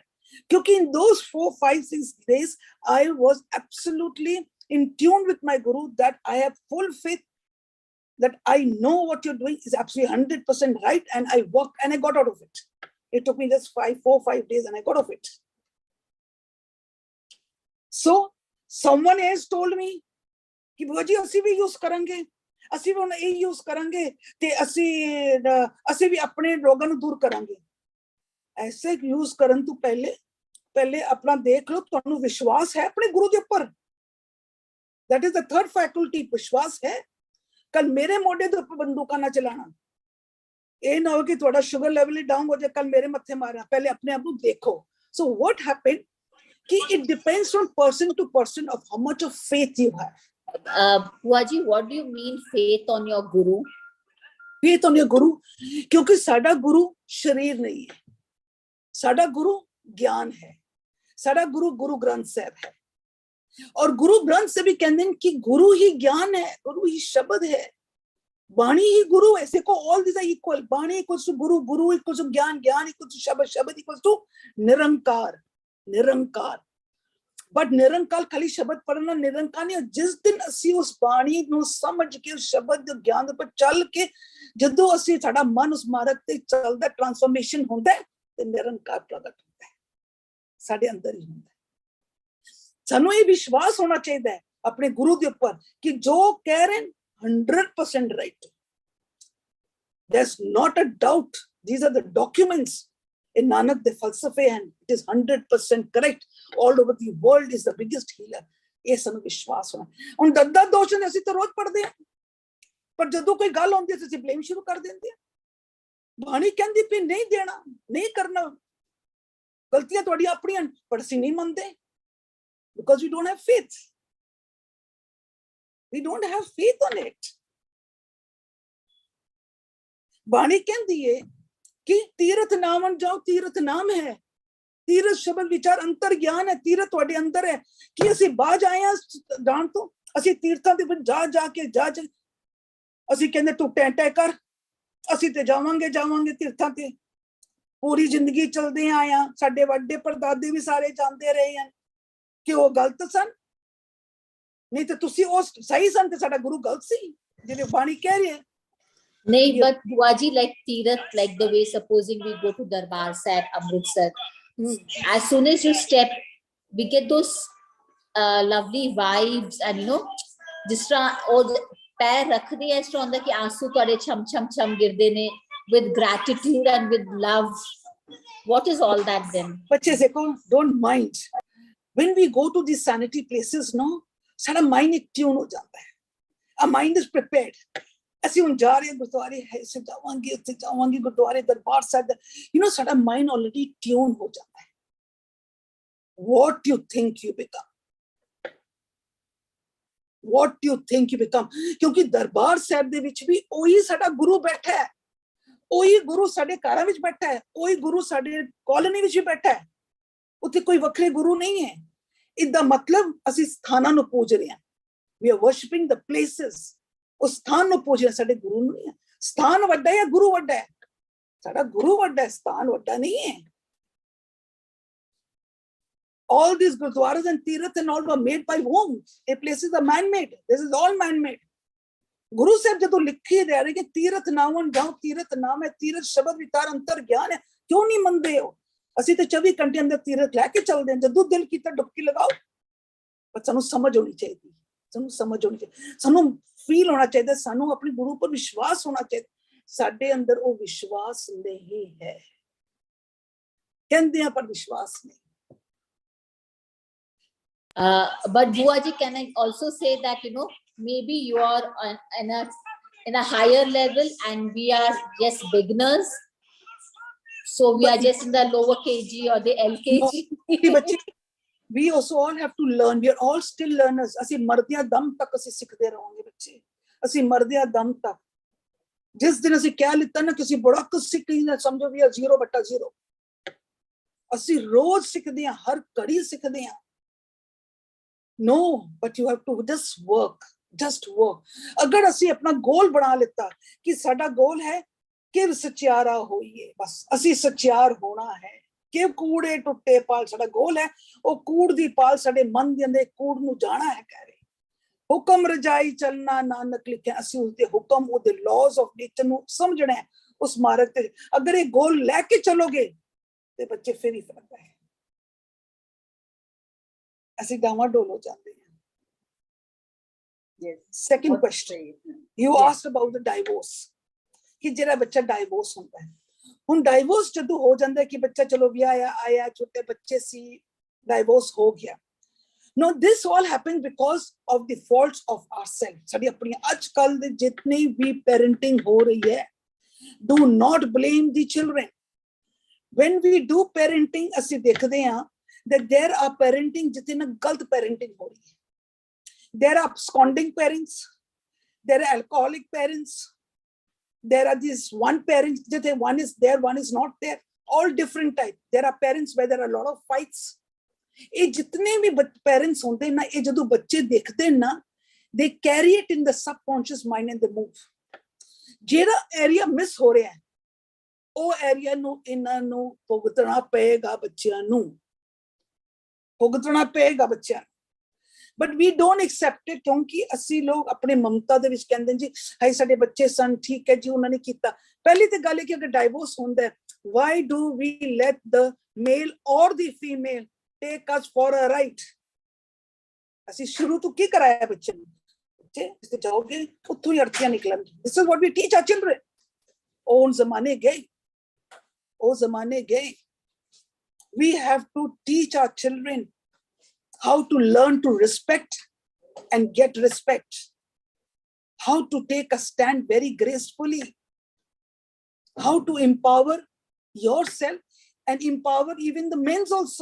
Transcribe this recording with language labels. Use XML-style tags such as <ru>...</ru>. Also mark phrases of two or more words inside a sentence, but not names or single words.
<en>Because in those 4-5-6 days, I was absolutely in tune with my Guru that I have full faith that I know what you're doing is absolutely 100% right, and I worked and I got out of it. It took me just 4-5 days and I got out of it. So someone else told me</en> <pa>ਕਿ ਬੂਆ ਜੀ ਅਸੀਂ ਵੀ यूज ਕਰਾਂਗੇ, ਅਸੀਂ ਵੀ ਹੁਣ ਇਹ यूज ਕਰਾਂਗੇ ਤੇ ਅਸੀਂ ਵੀ ਆਪਣੇ ਰੋਗਾਂ ਨੂੰ ਦੂਰ ਕਰਾਂਗੇ. ਐਸੇ ਯੂਜ਼ ਕਰਨ ਤੋਂ ਪਹਿਲੇ ਆਪਣਾ ਦੇਖ ਲਓ ਤੁਹਾਨੂੰ ਵਿਸ਼ਵਾਸ ਹੈ ਆਪਣੇ ਗੁਰੂ ਦੇ ਉੱਪਰ।</pa> <en>that is the third faculty,</en> <pa>ਵਿਸ਼ਵਾਸ ਹੈ। ਕੱਲ ਮੇਰੇ ਮੋਢੇ ਦੇ ਉੱਪਰ ਬੰਦੂਕਾਂ ਨਾ ਚਲਾਣਾ, ਇਹ ਨਾ ਹੋ ਕਿ ਤੁਹਾਡਾ ਸ਼ੂਗਰ ਲੈਵਲ ਹੀ ਡਾਊਨ ਹੋ ਜਾਏ, ਕੱਲ ਮੇਰੇ ਮੱਥੇ ਮਾਰਨਾ। ਪਹਿਲੇ ਆਪਣੇ ਆਪ ਨੂੰ ਦੇਖੋ।</pa> <en>so what happened ਕਿ it depends on person to person of how much of faith you have. Buaji, what do you mean faith on your guru? faith on your guru,</en> <pa>ਕਿਉਂਕਿ ਸਾਡਾ ਗੁਰੂ ਸ਼ਰੀਰ ਨਹੀਂ ਹੈ, ਸਾਡਾ ਗੁਰੂ ਗਿਆਨ ਹੈ, ਸਾਡਾ ਗੁਰੂ ਗੁਰੂ ਗ੍ਰੰਥ ਸਾਹਿਬ ਹੈ। ਔਰ ਗੁਰੂ ਗ੍ਰੰਥ ਸਾਹਿਬ ਵੀ ਕਹਿੰਦੇ ਨੇ ਕਿ ਗੁਰੂ ਹੀ ਗਿਆਨ ਹੈ, ਗੁਰੂ ਹੀ ਸ਼ਬਦ ਹੈ, ਬਾਣੀ ਹੀ ਗੁਰੂ ਹੈ।</pa> <en>ਦੇਖੋ all these are equal, ਬਾਣੀ equals to ਗੁਰੂ, ਗੁਰੂ equals to ਗਿਆਨ, ਗਿਆਨ equals to ਸ਼ਬਦ, ਸ਼ਬਦ equals to ਨਿਰੰਕਾਰ, ਨਿਰੰਕਾਰ।</en> <pa>ਬਟ ਨਿਰੰਕਾਰ ਖਾਲੀ ਸ਼ਬਦ ਪੜ੍ਹਨਾ ਨਿਰੰਕਾਰ ਨਹੀਂ। ਜਿਸ ਦਿਨ ਅਸੀਂ ਉਸ ਬਾਣੀ ਨੂੰ ਸਮਝ ਕੇ ਉਸ ਸ਼ਬਦ ਦੇ ਗਿਆਨ ਦੇ ਉੱਪਰ ਚੱਲ ਕੇ ਜਦੋਂ ਅਸੀਂ ਸਾਡਾ ਮਨ ਉਸ ਮਾਰਗ ਤੇ ਚੱਲਦਾ, ਟ੍ਰਾਂਸਫਰਮੇਸ਼ਨ ਹੁੰਦਾ ਤੇ ਨਿਰੰਕਾਰ ਪ੍ਰਗਟ ਹੁੰਦਾ ਹੈ, ਸਾਡੇ ਅੰਦਰ ਹੀ ਹੁੰਦਾ ਹੈ। ਸਾਨੂੰ ਇਹ ਵਿਸ਼ਵਾਸ ਹੋਣਾ ਚਾਹੀਦਾ ਹੈ ਆਪਣੇ ਗੁਰੂ ਦੇ ਉੱਪਰ ਕਿ ਜੋ ਕਹਿ ਰਹੇ 100% right.</pa> <en>There's not a doubt. These are the documents in Nanak the falsafe, and it is 100% correct. All over the world is the biggest healer.</en> <pa>ਇਹ ਸਾਨੂੰ ਵਿਸ਼ਵਾਸ ਹੋਣਾ। ਹੁਣ ਦਰਦਾ ਦੋਸ਼ ਨੇ ਅਸੀਂ ਤਾਂ ਰੋਜ਼ ਪੜ੍ਹਦੇ ਹਾਂ, ਪਰ ਜਦੋਂ ਕੋਈ ਗੱਲ ਆਉਂਦੀ ਹੈ ਅਸੀਂ ਬਲੇਮ ਸ਼ੁਰੂ ਕਰ ਦਿੰਦੇ ਹਾਂ। ਬਾਣੀ ਕਹਿੰਦੀ ਵੀ ਨਹੀਂ ਦੇਣਾ, ਨਹੀਂ ਕਰਨਾ, ਗਲਤੀਆਂ ਤੁਹਾਡੀਆਂ ਆਪਣੀਆਂ, ਪਰ ਅਸੀਂ ਨਹੀਂ ਮੰਨਦੇ</pa> <en>because we don't have faith.</en> <pa>We don't have faith on it. ਬਾਣੀ ਕਹਿੰਦੀ ਹੈ ਕਿ ਤੀਰਥ ਨਾਮਨ ਜਾਓ, ਤੀਰਥ ਨਾਮ ਹੈ, ਤੀਰਥ ਸ਼ਬਦ ਵਿਚਾਰ ਅੰਤਰ ਗਿਆਨ ਹੈ, ਤੀਰਥ ਤੁਹਾਡੇ ਅੰਦਰ ਹੈ। ਕਿ ਅਸੀਂ ਬਾਜ ਆਏ ਹਾਂ ਜਾਣ ਤੋਂ, ਅਸੀਂ ਤੀਰਥਾਂ ਦੇ ਵਿੱਚ ਜਾ ਕੇ ਅਸੀਂ ਕਹਿੰਦੇ ਤੂੰ ਟੈਂ ਕਰ, ਅਸੀਂ ਤੇ ਜਾਵਾਂਗੇ ਤੀਰਥਾਂ ਤੇ, ਪੂਰੀ ਜ਼ਿੰਦਗੀ ਚਲਦੇ ਆਏ ਆ, ਸਾਡੇ ਵੱਡੇ ਪਰਦਾਦੇ ਵੀ ਸਾਰੇ ਜਾਂਦੇ ਰਹੇ ਹਨ। ਕਿ ਉਹ ਗਲਤ ਸਨ? ਨਹੀਂ ਤੇ ਤੁਸੀਂ ਉਸ ਸਹੀ ਸਨ ਤੇ ਸਾਡਾ ਗੁਰੂ ਗਲਤ ਸੀ ਜਿਹੜੇ ਬਾਣੀ ਕਹਿ ਰਹੇ ਹੈ।</pa> <en>No, but Buaji, like Tirath, like the way supposing we go to Darbar Sahib, Amritsar, as soon as you step, we get those lovely vibes, and you know,</en> <hi>जिस तरह और पैर रखते हैं इस तरह होता है कि आंसू थोड़े छम छम छम</hi> <pa>ਗਿਰਦੇ ਨੇ</pa> <en>with gratitude and with love. What is all that then?</en> <hi>बच्चे देखो,</hi> <en>don't mind when we go to these sanity places, no, सारा mind एक tune</en> <hi>हो जाता है,</hi> <en>our mind is prepared.</en> <pa>ਅਸੀਂ ਹੁਣ ਜਾ ਰਹੇ ਗੁਰਦੁਆਰੇ ਹੈ, ਇੱਥੇ ਜਾਵਾਂਗੇ, ਉੱਥੇ ਜਾਵਾਂਗੇ, ਗੁਰਦੁਆਰੇ ਦਰਬਾਰ ਸਾਹਿਬ,</pa> <en>you know, ਸਾਡਾ mind already tune</en> <pa>ਹੋ ਜਾਂਦਾ ਹੈ।</pa> <en>what you think you become, what you think you become,</en> <pa>ਕਿਉਂਕਿ ਦਰਬਾਰ ਸਾਹਿਬ ਦੇ ਵਿੱਚ ਵੀ ਉਹੀ ਸਾਡਾ ਗੁਰੂ ਬੈਠਾ ਹੈ, ਉਹੀ ਗੁਰੂ ਸਾਡੇ ਘਰਾਂ ਵਿੱਚ ਬੈਠਾ ਹੈ, ਉਹੀ ਗੁਰੂ ਸਾਡੇ ਕਾਲੋਨੀ ਵਿੱਚ ਵੀ ਬੈਠਾ ਹੈ, ਉੱਥੇ ਕੋਈ ਵੱਖਰੇ ਗੁਰੂ ਨਹੀਂ ਹੈ। ਇਹਦਾ ਮਤਲਬ ਅਸੀਂ ਸਥਾਨਾਂ ਨੂੰ ਪੂਜ ਰਹੇ ਹਾਂ,</pa> <en>we are worshipping the places,</en> <pa>ਉਸ ਸਥਾਨ ਨੂੰ ਪੂਜ ਰਹੇ, ਸਾਡੇ ਗੁਰੂ ਨੂੰ ਨਹੀਂ ਹੈ। ਸਥਾਨ ਵੱਡਾ ਹੈ, ਗੁਰੂ ਵੱਡਾ ਹੈ, ਸਾਡਾ ਗੁਰੂ ਵੱਡਾ ਹੈ, ਸਥਾਨ ਵੱਡਾ ਨਹੀਂ ਹੈ।</pa> <en>all these gurdwaras and tirath and all were made by whom? A places are man-made. This is all man-made.</en> <pa>ਗੁਰੂ ਸਾਹਿਬ ਜਦੋਂ ਲਿਖੀ ਦੇ ਰਹੇ ਕਿ ਤੀਰਥ ਨਾਮਨ ਜਾਓ, ਤੀਰਥ ਨਾਮ ਹੈ, ਤੀਰਥ ਸ਼ਬਦ ਵਿਚਾਰ ਅੰਤਰ ਗਿਆਨ ਹੈ, ਕਿਉਂ ਨਹੀਂ ਮੰਨਦੇ ਹੋ? ਅਸੀਂ ਤੇ 24 ਘੰਟੇ ਅੰਦਰ ਤੀਰਥ ਲੈ ਕੇ ਚੱਲਦੇ ਹਾਂ, ਜਦੋਂ ਦਿਲ ਕੀਤਾ ਡੁਬਕੀ ਲਗਾਓ। ਪਰ ਸਾਨੂੰ ਸਮਝ ਹੋਣੀ ਚਾਹੀਦੀ, ਸਾਨੂੰ ਸਮਝ ਹੋਣੀ ਚਾਹੀਦੀ, ਸਾਨੂੰ ਫੀਲ ਹੋਣਾ ਚਾਹੀਦਾ, ਸਾਨੂੰ ਆਪਣੇ ਗੁਰੂ ਪਰ ਵਿਸ਼ਵਾਸ ਹੋਣਾ ਚਾਹੀਦਾ। ਸਾਡੇ ਅੰਦਰ ਉਹ ਵਿਸ਼ਵਾਸ ਨਹੀਂ ਹੈ, ਕਹਿੰਦੇ ਆ ਪਰ ਵਿਸ਼ਵਾਸ ਨਹੀਂ।</pa> <en>But Buaji, can I also say that, you know, maybe you are in a higher level and we are just beginners, so we are just in the lower KG or the LKG. We also all have to learn. We are all still learners.</en> <pa>ਅਸੀਂ ਮਰਦਿਆਂ ਦਮ ਤੱਕ ਅਸੀਂ ਸਿੱਖਦੇ ਰਹਾਂਗੇ ਬੱਚੇ, ਅਸੀਂ ਮਰਦਿਆਂ ਦਮ ਤੱਕ। ਜਿਸ ਦਿਨ ਅਸੀਂ ਕਹਿ ਲਿੱਤਾ ਨਾ ਕਿ ਅਸੀਂ ਬੜਾ ਕੁਝ ਸਿੱਖ ਲਿਆ, ਸਮਝੋ ਵੀ 0/0। ਅਸੀਂ ਰੋਜ਼ ਸਿੱਖਦੇ ਹਾਂ, ਹਰ ਘੜੀ ਸਿੱਖਦੇ ਹਾਂ।</pa> <en>No, but you have to just work, just work.</en> <pa>ਅਗਰ ਅਸੀਂ ਆਪਣਾ ਗੋਲ ਬਣਾ ਲਿੱਤਾ ਕਿ ਸਾਡਾ ਗੋਲ ਹੈ ਕਿ ਸੱਚਿਆਰਾ ਹੋਈਏ, ਬਸ ਅਸੀਂ ਸੱਚਿਆਰ ਹੋਣਾ ਹੈ, ਕਿ ਕੂੜੇ ਟੁੱਟੇ ਪਾਲ ਸਾਡਾ ਗੋਲ ਹੈ, ਉਹ ਕੂੜ ਦੀ ਪਾਲ ਸਾਡੇ ਮਨ ਦੇ ਅੰਦਰ ਕੂੜ ਨੂੰ ਜਾਣਾ ਹੈ। ਕਹਿ ਰਹੇ ਹੁਕਮ ਰਜਾਈ ਚੱਲਣਾ ਨਾਨਕ ਲਿਖਿਆ, ਅਸੀਂ ਉਸਦੇ ਹੁਕਮ, ਉਹਦੇ</pa> <en>laws of nature</en> <pa>ਨੂੰ ਸਮਝਣਾ ਹੈ, ਉਸ ਮਾਰਗ ਤੇ ਅਗਰ ਇਹ ਗੋਲ ਲੈ ਕੇ ਚਲੋਗੇ ਤੇ ਬੱਚੇ ਫਿਰ ਹੀ ਫਰਕ ਹੈ। ਅਸੀਂ ਡਾਵਾਡੋਲ ਹੋ ਜਾਂਦੇ ਹਾਂ।</pa> <en>Yes. Second question, you asked about the divorce,</en> <pa>ਕਿ ਜਿਹੜਾ ਬੱਚਾ ਡਾਈਵੋਰਸ ਹੁੰਦਾ ਹੈ, ਹੁਣ ਡਾਈਵੋਰਸ ਜਦੋਂ ਹੋ ਜਾਂਦਾ ਕਿ ਬੱਚਾ ਚਲੋ ਵਿਆਹਿਆ ਆਇਆ, ਛੋਟੇ ਬੱਚੇ ਸੀ, ਡਾਈਵੋਰਸ ਹੋ ਗਿਆ.</pa> <en>Now this all happens because of the faults of ourselves.</en> <pa>ਸਾਡੀ ਆਪਣੀ ਅੱਜਕੱਲ ਦੇ ਜਿਤਨੀ ਵੀ parenting ਹੋ ਰਹੀ ਹੈ,</pa> <en>do not blame the children. When we do parenting,</en> <pa>ਅਸੀਂ ਦੇਖਦੇ ਹਾਂ</pa> <en>that there are parenting</en> <pa>ਜਿੱਥੇ ਨਾ ਗਲਤ parenting ਹੋ ਰਹੀ ਹੈ.</pa> <en>There are absconding parents, there are alcoholic parents, there are these one parents, ਜਿੱਥੇ one is there, one is not there, all different type. There are parents where there are a lot of fights.</en> <pa>ਇਹ ਜਿਤਨੇ ਵੀ parents ਹੁੰਦੇ ਨਾ, ਇਹ ਜਦੋਂ ਬੱਚੇ ਦੇਖਦੇ ਨਾ,</pa> <en>they carry it in the subconscious mind and they move.</en> <pa>ਜਿਹੜਾ ਏਰੀਆ ਮਿਸ ਹੋ ਰਿਹਾ ਹੈ, ਉਹ ਏਰੀਆ ਨੂੰ ਇਹਨਾਂ ਨੂੰ ਭੁਗਤਣਾ ਪਏਗਾ, ਬੱਚਿਆਂ ਨੂੰ ਭੁਗਤਣਾ ਪਏਗਾ ਬੱਚਿਆਂ ਨੂੰ.</pa> <en>But we don't accept it</en> <pa>ਕਿਉਂਕਿ ਅਸੀਂ ਲੋਕ ਆਪਣੇ ਮਮਤਾ ਦੇ ਵਿੱਚ ਕਹਿੰਦੇ ਜੀ ਹਾਏ ਸਾਡੇ ਬੱਚੇ ਸਨ, ਠੀਕ ਹੈ ਜੀ ਉਹਨਾਂ ਨੇ ਕੀਤਾ. ਪਹਿਲੀ ਤੇ ਗੱਲ ਹੈ ਕਿ ਅਗਰ ਡਾਈਵੋਰਸ ਹੁੰਦਾ ਹੈ,</pa> <en>why do we let the male or the female take us for a ride?</en> <pa>ਅਸੀਂ ਸ਼ੁਰੂ ਤੋਂ ਕੀ ਕਰਾਇਆ ਬੱਚੇ ਨੂੰ? ਬੱਚੇ ਜਿੱਥੇ ਜਾਓਗੇ ਉੱਥੋਂ ਹੀ ਅਰਥੀਆਂ ਨਿਕਲਣਗੀਆਂ.</pa> <en>This is what we teach our children.</en> <pa>ਉਹ ਜ਼ਮਾਨੇ ਗਏ, ਉਹ ਜ਼ਮਾਨੇ ਗਏ.</pa> <en>We have to teach our children how to learn to respect and get respect, how to take a stand very gracefully, how to empower yourself and empower even the men also.</en>